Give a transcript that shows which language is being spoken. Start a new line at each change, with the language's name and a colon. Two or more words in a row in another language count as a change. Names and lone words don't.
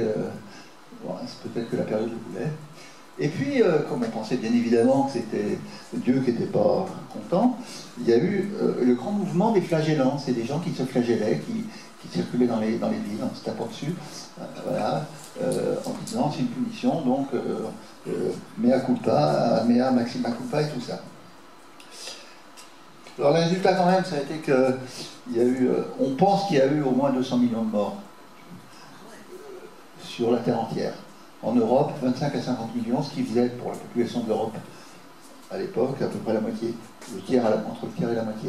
French: c'est peut-être que la période le voulait. Et puis, comme on pensait bien évidemment que c'était Dieu qui n'était pas content, il y a eu le grand mouvement des flagellants. C'est des gens qui se flagellaient, qui circulaient dans les villes en se tapant dessus, voilà, en disant c'est une punition, donc
Latin: mea culpa, mea maxima culpa
French: et tout ça. Alors le résultat quand même, ça a été qu'il y a eu, on pense qu'il y a eu au moins 200 millions de morts sur la Terre entière. En Europe, 25 à 50 millions, ce qui faisait pour la population de l'Europe à l'époque à peu près la moitié, entre le tiers et la moitié.